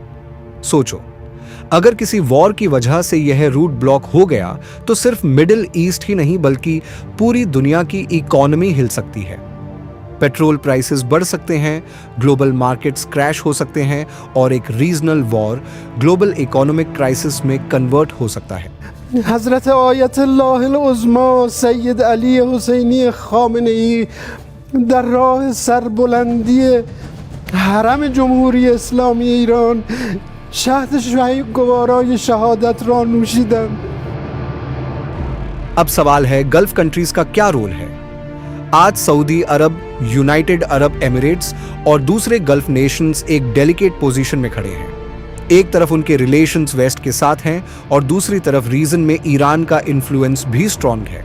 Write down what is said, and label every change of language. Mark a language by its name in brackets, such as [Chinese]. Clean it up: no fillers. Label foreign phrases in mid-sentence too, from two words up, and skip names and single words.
[Hindi] सोचो, अगर किसी वॉर की वजह से यह [English] route block [Hindi] हो गया तो सिर्फ [English] Middle East [Hindi] ही नहीं बल्कि पूरी दुनिया की इकोनॉमी हिल सकती है। [English] petrol prices [Hindi] बढ़ सकते हैं, [English] global markets crash [Hindi] हो सकते हैं और एक [English] regional war global economic crisis [Hindi] में कन्वर्ट हो सकता है। [Persian] हजरत आयतुल्लाह उज़्मा सैयद अली हुसैनी खामेनेई در راه سربلندی حرم جمهوری اسلامی ایران شهد گوارای شهادت را نوشیدند. [Hindi] अब सवाल है, [English] Gulf countries [Hindi] का क्या रोल है? आज सऊदी अरब, यूनाइटेड अरब एमिरेट्स और दूसरे [English] Gulf nations [Hindi] एक [English] delicate position [Hindi] में खड़े हैं। एक तरफ उनके [English] relations West [Hindi] के साथ हैं और दूसरी तरफ रीजन में ईरान का इन्फ्लुएंस भी स्ट्रांग है।